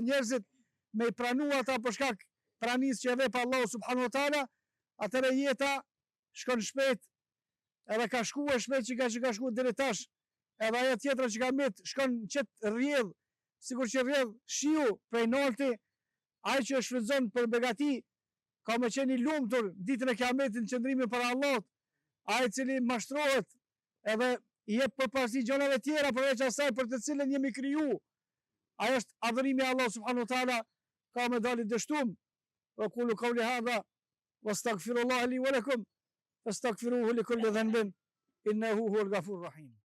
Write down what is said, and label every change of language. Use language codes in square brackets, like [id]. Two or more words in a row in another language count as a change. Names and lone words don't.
[sq] njerëzit, me i pranu ata për shkak pranis që e vepa Allah [ar] سبحانه وتعالى, [sq] atëre jeta shkon shpejt, edhe ka shkuar shpejt që ka shkuar deri tash, edhe ajo tjetra që ka mbet shkon qëtë rrjedh, sikur që rrjedh shiu prej nalti, ai që shfrytëzon për begati, ka me qeni lumtur ditën e kiametit në qëndrimin para Allahut, ai cili mashtrohet edhe i jep përparësi gjonave tjera përveç asaj për të cilën jemi kriju. Ai është adhurimi i Allah [ar] سبحانه وتعالى, [sq] ka me dalë dështum. [ar] وأقول قولي هذا وأستغفر الله لي ولكم فاستغفروه لكل ذنب إنه هو الغفور الرحيم.